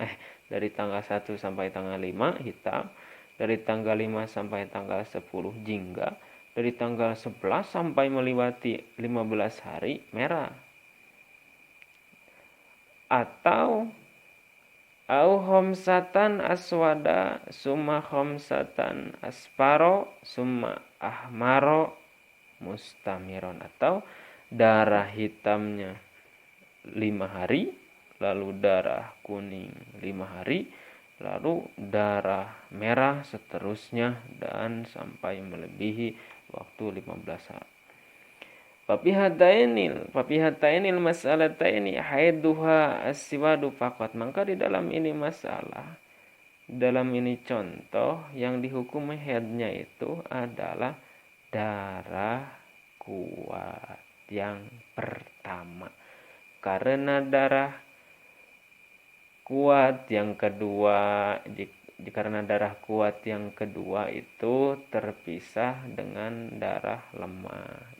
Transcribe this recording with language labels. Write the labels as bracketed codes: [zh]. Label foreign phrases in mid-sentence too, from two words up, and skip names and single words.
[id] Dari tanggal 1 sampai tanggal 5 hitam, dari tanggal 5 sampai tanggal 10 jingga, dari tanggal 11 sampai melewati 15 hari merah. [ar] Atau أو خمسةً أسودَ ثمّ خمسةً أصفرَ ثمّ أحمرَ مستمرًا, [id] atau darah hitamnya 5 hari, lalu darah kuning 5 hari, lalu darah merah seterusnya, dan sampai melebihi waktu 15 hari. [ar] ففي هاتين المسألتين حيضها السواد فقط. [id] Maka di dalam ini masalah, dalam ini contoh, yang dihukum haidnya itu adalah darah kuat yang pertama. Karena darah kuat yang kedua, karena darah kuat yang kedua itu terpisah dengan darah lemah.